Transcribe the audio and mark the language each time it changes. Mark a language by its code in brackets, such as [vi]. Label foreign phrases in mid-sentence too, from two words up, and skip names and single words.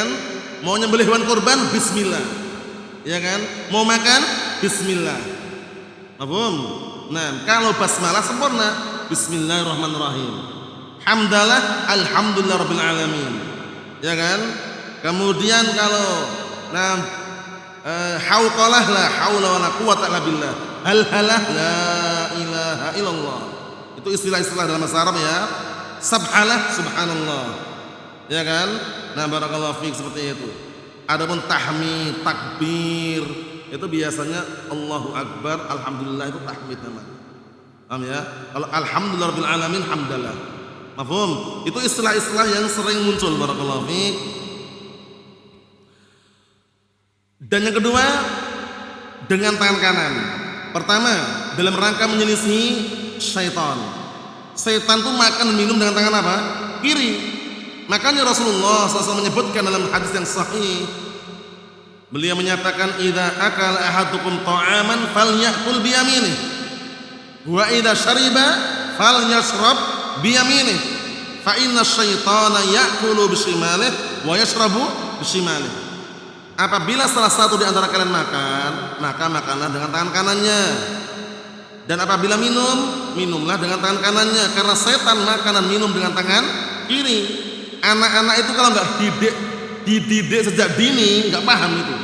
[id] Mau nyembelih hewan kurban, bismillah. Ya kan? Mau makan, bismillah. Paham? Nah, kalau basmalah sempurna, bismillahirrahmanirrahim. [ar] Hamdalah, الحمد لله رب العالمين. [id] Ya kan? Kemudian kalau hauqalah, [ar] لا حول ولا قوة إلا بالله. Halhalah, لا إله إلا الله. [id] Itu istilah-istilah dalam bahasa Arab ya. [ar] سبحان الله، سبحان الله. [id] Ya kan? Nah, [ar] بارك الله فيك, [id] seperti itu. Adapun tahmid, takbir, itu biasanya [ar] الله أكبر، الحمد لله, [id] itu tahmid namanya. Paham ya? [ar] Kalau الحمد لله رب العالمين, hamdalah. [id] Mafhum? Itu istilah-istilah yang sering muncul, [ar] بارك الله فيك. [id] Dan yang kedua, dengan tangan kanan. Pertama, dalam rangka menyelisih syaitan. Syaitan tuh makan dan minum dengan tangan apa? Kiri. Makanya Rasulullah SAW menyebutkan dalam hadis yang sahih, beliau menyatakan, [ar] إذا أكل أحدكم طعاما فليأكل بيمينه، وإذا شرب فليشرب بيمينه، فإن الشيطان يأكل بشماله ويشرب بشماله. [id] Apabila salah satu di antara kalian makan, maka makanlah dengan tangan kanannya, dan apabila minum, minumlah dengan tangan kanannya, karena setan makan dan minum dengan tangan kiri. Anak-anak itu kalau nggak dididik sejak dini nggak paham itu.